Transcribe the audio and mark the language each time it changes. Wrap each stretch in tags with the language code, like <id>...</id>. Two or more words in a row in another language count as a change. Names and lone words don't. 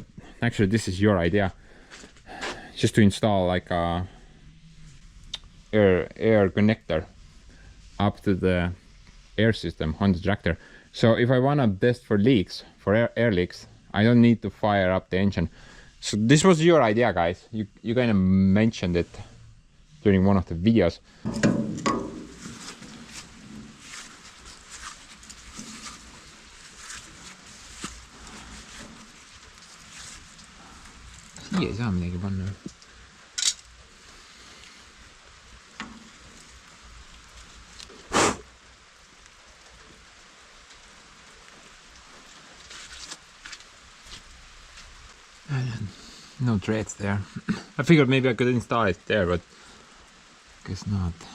<en>Actually, this is your idea, just to install like a air connector up to the air system on the tractor. So if I want to test for leaks, for air leaks, I don't need to fire up the engine. So this was your idea, guys. You kind of mentioned it during one of the videos.</en> <et>Siia ei saa midagi panna.</et> <en>No threads there. I figured maybe I could install it there, but guess not.</en>